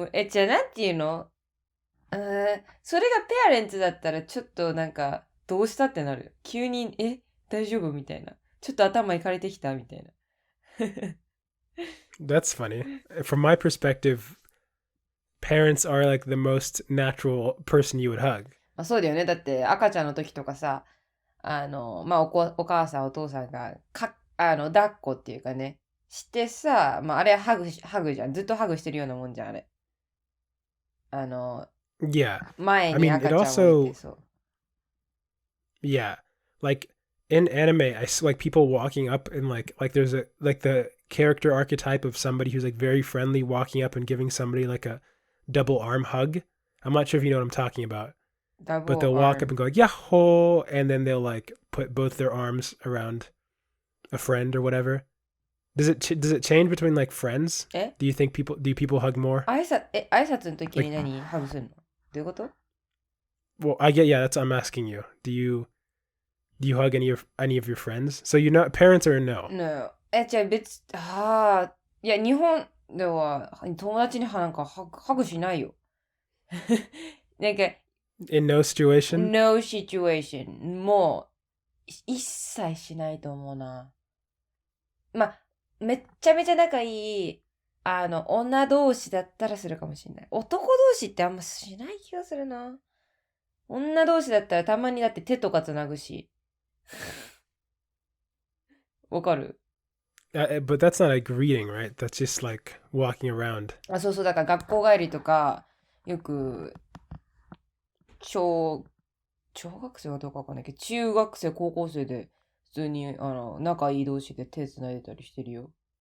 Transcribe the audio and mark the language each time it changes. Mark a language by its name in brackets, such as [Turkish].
[Japanese] じゃあなんていうのそれがペアレンツだったらちょっとどうしたってなる。急に、大丈夫みたいな。ちょっと頭いかれてきたみたいな。 [English] That's funny. From my perspective, parents are the most natural person you would hug. [Japanese] そうだよね。だって赤ちゃんの時とかさ、お母さんお父さんが抱っこっていうかね、してさ、あれはハグじゃん。ずっとハグしてるようなもんじゃん、あれ。 [English] Yeah. [Japanese] 前に赤ちゃんを置いてそう。 [English] Yeah. In anime, I see people walking up and there's the character archetype of somebody who's very friendly walking up and giving somebody a double arm hug. I'm not sure if you know what I'm talking about. But they'll walk up and go yahoo, and then they'll put both their arms around a friend or whatever. Does it change between friends? Do you think people hug more? [Japanese] 挨拶の時に何ハグするの？どういうこと？ [English] Well, that's what I'm asking you. Do you hug any of your friends? So you're not, parents are a no. No. [Japanese] じゃあいや日本では友達にハグしないよ。 [English] In no situation? No situation. [Japanese] もう一切しないと思うな。めっちゃめちゃ仲いい女同士だったらするかもしれない。男同士ってあんましない気がするな。女同士だったらたまにだって手とかつなぐし。わかる？ [English] But that's not a greeting, right? That's just like walking around. [Japanese] あ、そうそう、だから学校帰りとか、よく、小学生はどうかわかんないけど、中学生、高校生で、普通に、仲いい同士で手繋いでたりしてるよ。